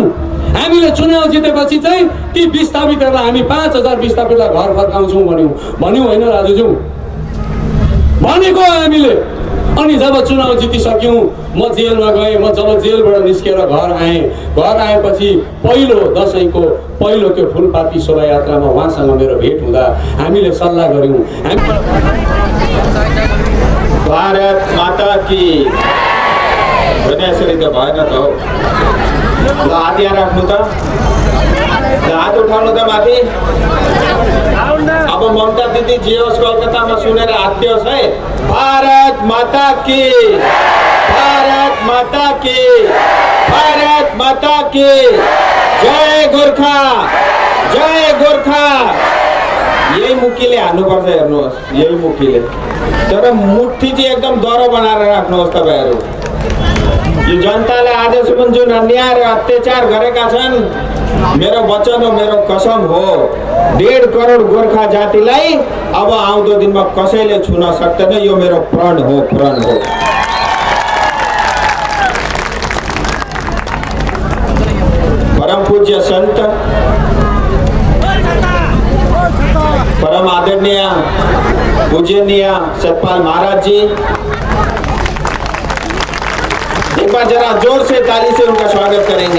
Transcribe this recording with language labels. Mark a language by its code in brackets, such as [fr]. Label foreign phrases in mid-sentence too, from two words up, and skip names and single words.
[ne] हामीले चुनाव जितेपछि चाहिँ ती विस्थापितहरूलाई हामी 5000 विस्थापितलाई घर फर्काउँछौँ भन्यौँ होइन राजुज्यू? भनेको हामीले। अनि जब चुनाव जितिसक्यौँ म जेलमा गएँ। म जब जेलबाट निस्केर घर आएँ, घर आएपछि पहिलो दसैँको पहिलो त्यो फुलपाती शोभायात्रामा उहाँसँग मेरो भेट हुँदा हामीले सल्लाह गऱ्यौँ। [hi] भारत माता की [ne] यसरी त भएन त हो। ल हात यहाँ राख्नु त, हात उठाउनु त माथि। अब ममता दिदी जे होस् कलकत्तामा सुनेर हात दियोस् है। [hi] भारत माता की, भारत माता की, भारत माता की जय गोर्खा, जय गोर्खा। [ne] यही मुखीले हान्नुपर्छ, हेर्नुहोस् यही मुखीले। तर मुठी चाहिँ एकदम दह्रो बनाएर राख्नुहोस् तपाईँहरू। यो जनतालाई आजसम्म जुन अन्याय र अत्याचार गरेका छन्, मेरो वचन हो, मेरो कसम हो, 1.5 करोड गोर्खा जातिलाई अब आउँदो दिनमा कसैले छुन सक्दैन। यो मेरो प्रण हो, प्रण हो। [hi] परम पूज्य संत, परम आदरणीय पूजनीय सतपाल महाराज जी, एक बार जरा जोर से ताली से उनका स्वागत करेंगे।